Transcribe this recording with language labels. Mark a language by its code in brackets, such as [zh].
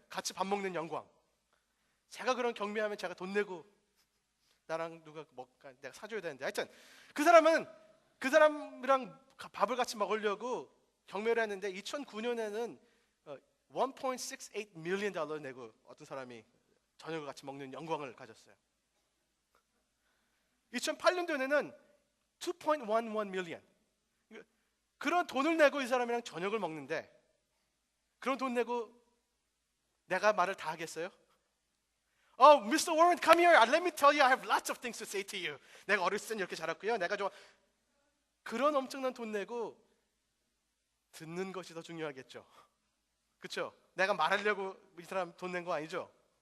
[ko] 같이 밥 먹는 영광. 제가 그런 경매하면 제가 돈 내고 나랑 누가 내가 사줘야 되는데, 하여튼 그 사람이랑 밥을 같이 먹으려고 경매를 했는데 2009년에는 1.68 million 달러 내고 어떤 사람이 저녁을 같이 먹는 영광을 가졌어요. 2008년도에는 2.11 million. 그런 돈을 내고 이 사람이랑 저녁을 먹는데, 그런 돈 내고 내가 말을 다 하겠어요? [en] Mr. Warren, come here. Let me tell you, I have lots of things to say to you. [ko] 내가 어렸을 땐 이렇게 자랐고요. 내가 좀 그런 엄청난 돈 내고 듣는 것이 더 중요하겠죠. 그렇죠? 내가 말하려고 이 사람 돈 낸 거 아니죠?